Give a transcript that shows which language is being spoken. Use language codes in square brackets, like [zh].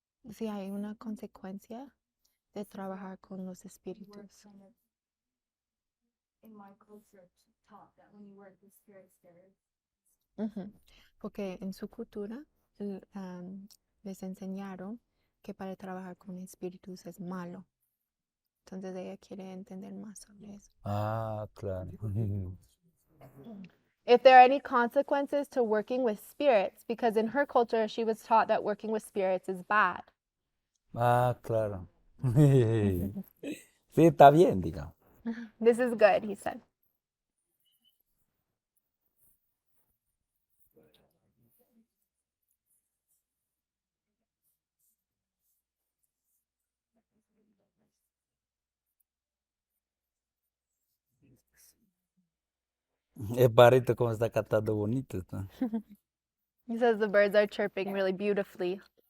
[es] si hay una consecuencia de trabajar con los [en] We're [es] espíritus. [en] kind of, in my culture, taught that when you work with spirits, Ujú. [es] Porque en su cultura les enseñaron que para trabajar con espíritus es malo. Entonces ella quiere entender más sobre eso. Ah, claro. [en] If there are any consequences to working with spirits, because in her culture she was taught that working with spirits is bad. [es] Ah, claro. Sí, está bien, digamos. [en] This is good, he said. [es] Es barrito como está cantando bonito. ¿No? [en] He says the birds are chirping really beautifully.